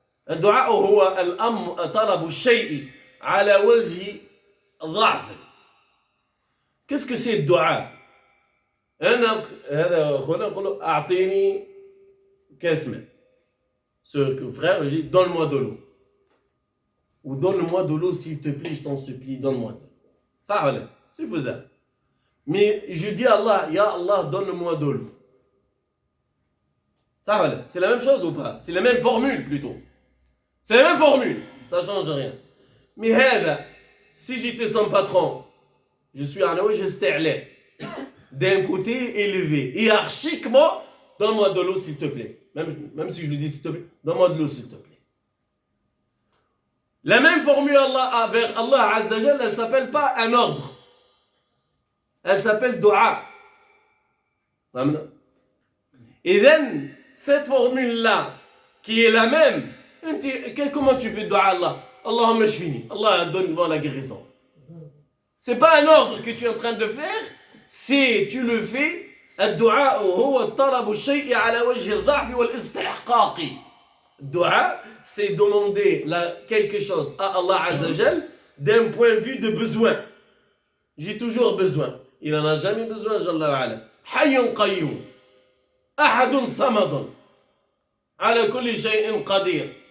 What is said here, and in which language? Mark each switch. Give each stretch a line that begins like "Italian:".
Arabic: الدعاء هو طلب الشيء على وجه ضعف.
French: Qu'est-ce que c'est le dua?
Arabic: هذا أخونا يقول أعطيني كاس ماء.
French: Ce frère lui dit donne-moi de l'eau. Ou donne-moi de l'eau s'il te plaît, je t'en supplie, donne-moi de l'eau. Ça voilà, c'est faisable. Mais je dis à Allah, Ya Allah, donne-moi de l'eau. Ça voilà, c'est la même chose ou pas? C'est la même formule plutôt. C'est la même formule, ça ne change rien. Mais si j'étais son patron, je suis à d'un côté élevé, hiérarchiquement, donne-moi de l'eau s'il te plaît. Même si je lui dis s'il te plaît, donne-moi de l'eau s'il te plaît. La même formule vers Allah Azza wa Jalla, elle ne s'appelle pas un ordre. Elle s'appelle dua. Et cette formule-là, qui est la même, comment tu fais dua à Allah?
Arabic: Allahumma shfini,
French: Allah donne-moi la guérison. C'est pas un ordre que tu es en train de faire, c'est tu le fais.
Arabic: الدعاء هو طلب الشيء على وجه الضعف والاستحقاق.
French: Dua, c'est demander quelque chose à Allah Azzawajal d'un point de vue de besoin. J'ai toujours besoin. Il n'en a jamais besoin, Jalla wa ala.
Arabic: Hayyun qayyum. Ahadun samadun. Ala kulli shay'in qadir.